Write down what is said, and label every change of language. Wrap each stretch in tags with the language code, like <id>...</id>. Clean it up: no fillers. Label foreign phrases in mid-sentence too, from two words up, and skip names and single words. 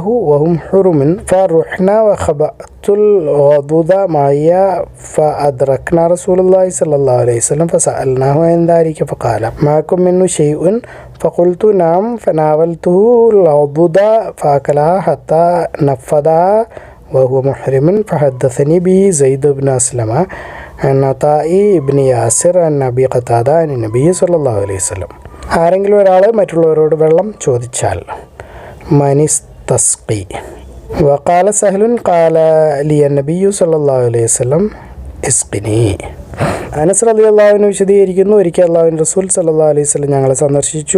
<ar>وهم حرم فرحنا وخبأت الغضوض معي فأدركنا رسول الله صلى الله عليه وسلم فسألناه عن ذلك فقال معكم منه شيء فقلت نعم فناولته الغضوض فأكلها حتى نفذها وهو محرم فحدثني به زيد بن أسلم عن عطاء بن ياسر عن أبي قتادة عن النبي صلى الله عليه وسلم.</ar> <ml>ആരെങ്കിലും ഒരാൾ മറ്റുള്ളവരോട് വെള്ളം ചോദിച്ചാൽ</ml> <ar>من استسقى وقال سهل قال لي النبي صلى الله عليه وسلم اسقني.</ar> <ml>അനസ്</ml> <ar>رضي الله عنه</ar> <ml>വിശദീകരിക്കുന്നു, ഒരിക്കൽ അല്ലാഹുവിൻ്റെ റസൂൽ</ml> <ar>صلى الله عليه وسلم</ar> <ml>ഞങ്ങളെ സന്ദർശിച്ചു.</ml>